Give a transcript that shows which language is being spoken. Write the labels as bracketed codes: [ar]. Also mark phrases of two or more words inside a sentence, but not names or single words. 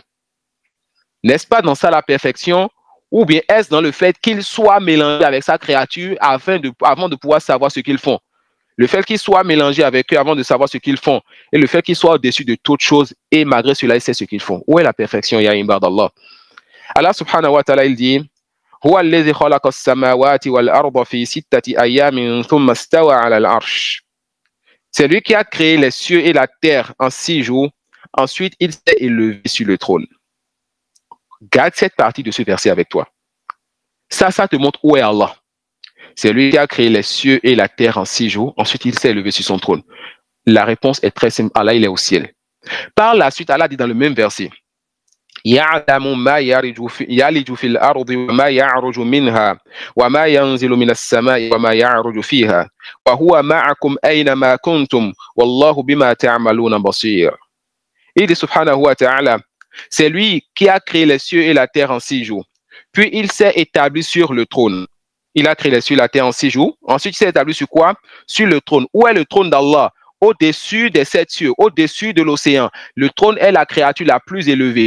[fr] N'est-ce pas dans ça la perfection? Ou bien est-ce dans le fait qu'il soit mélangé avec sa créature avant de pouvoir savoir ce qu'ils font? Le fait qu'il soit mélangé avec eux avant de savoir ce qu'ils font, et le fait qu'il soit au-dessus de toutes choses, et malgré cela, il sait ce qu'ils font. Où est la perfection, [ar] يا عباد الله؟ الله سبحانه وتعالى, il dit هو الذي خلق السماوات والأرض في ستة أيام ثم استوى على العرش. [fr] C'est lui qui a créé les cieux et la terre en 6 jours. Ensuite, il s'est élevé sur le trône. Garde cette partie de ce verset avec toi. Ça te montre où est Allah. C'est lui qui a créé les cieux et la terre en 6 jours. Ensuite, il s'est élevé sur son trône. La réponse est très simple. Allah, il est au ciel. Par la suite, Allah dit dans le même verset [ar] يعلم ما يلج في الأرض وما يعرج منها وما ينزل من السماء وما يعرج فيها وهو معكم أينما كنتم والله بما تعملون بصير. [fr] Il dit [ar] سبحانه وتعالى, [fr] C'est lui qui a créé les cieux et la terre en 6 jours. Puis il s'est établi sur le trône. Il a créé les cieux et la terre en 6 jours. Ensuite, il s'est établi sur quoi? Sur le trône. Où est le trône d'Allah? Au-dessus des 7 cieux, au-dessus de l'océan. Le trône est la créature la plus élevée.